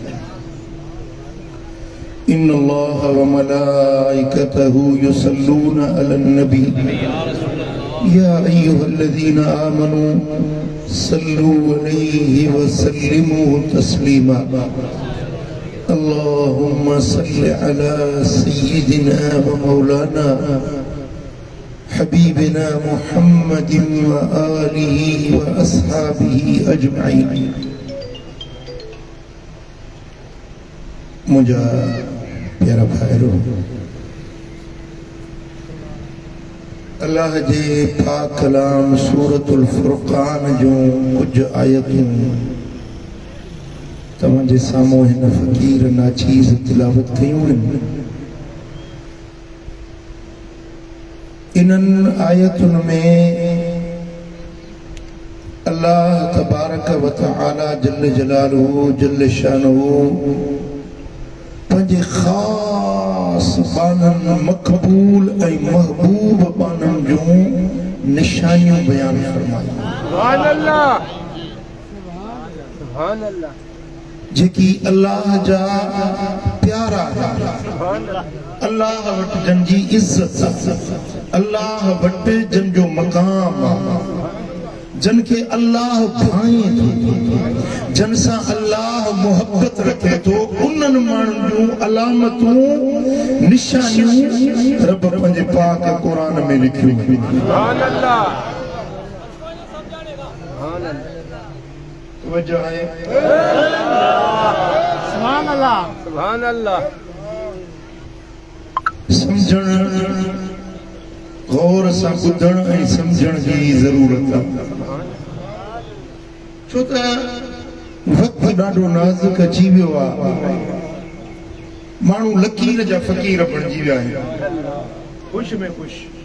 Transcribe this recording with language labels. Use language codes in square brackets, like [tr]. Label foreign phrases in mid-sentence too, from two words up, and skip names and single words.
[ar] إن الله وملائكته يصلون على النبي يا أيها الذين آمنوا صلوا عليه وسلموا تسليما اللهم صل على سيدنا ومولانا حبيبنا محمد وآله وأصحابه أجمعين [sd] मुझा प्यारा भाईरो अल्लाह जे पाक कलाम सूरतुल फुरकान जो कुछ आयतूं तव्हांजे साम्हूं हिन फ़क़ीर नाचीज़ तिलावत कयूं आहिनि इन्हनि आयतुनि में [ar] الله تبارك وتعالى جل جلاله جل شانه [sd] पंहिंजे ख़ास बाननि मक़बूल ऐं महबूब बाननि जूं निशानियूं बयान फरमायूं [ar] سبحان الله سبحان الله [sd] जेकी अल्लाह जा प्यारा अल्लाह वटि जन जी इज़्ज़त अल्लाह वटि जन जो मक़ाम जन के अल्लाह भाई जन सा अल्लाह मोहब्बत रखे तो उन्हनि माण्हुनि जूं अलामतूं निशानियूं रब पंहिंजे पाक क़ुरान में लिखियूं [ar] سبحان الله سبحان الله [sd] वजह है [ar] سبحان الله سبحان الله [sd] समझण गौर से बुधण ऐं समझण जी ज़रूरत आहे छो त वक़्तु ॾाढो नाज़ुक अची वियो आहे माण्हू लकीर जा फ़क़ीर बणिजी विया आहिनि ख़ुशि में ख़ुशि